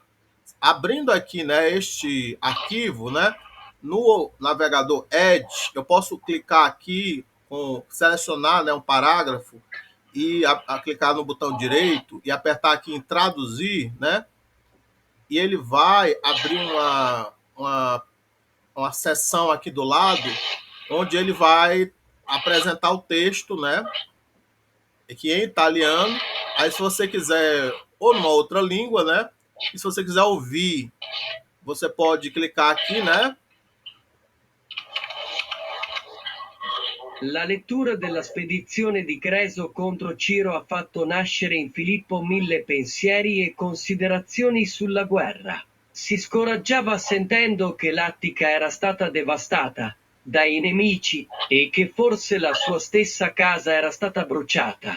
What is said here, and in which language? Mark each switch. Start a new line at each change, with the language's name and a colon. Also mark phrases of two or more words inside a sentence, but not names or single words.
Portuguese: Abrindo aqui, né, este arquivo, né, no navegador Edge, eu posso clicar aqui, selecionar, né, um parágrafo e clicar no botão direito e apertar aqui em traduzir, né, e ele vai abrir uma seção aqui do lado, onde ele vai apresentar o texto, né, aqui em italiano. Aí se você quiser, ou numa outra língua, né, e se você quiser ouvir, você pode clicar aqui, né?
Italian: La lettura della spedizione di Creso contro Ciro ha fatto nascere in Filippo mille pensieri e considerazioni sulla guerra. Si scoraggiava sentendo che l'Attica era stata devastata dai nemici e che forse la sua stessa casa era stata bruciata.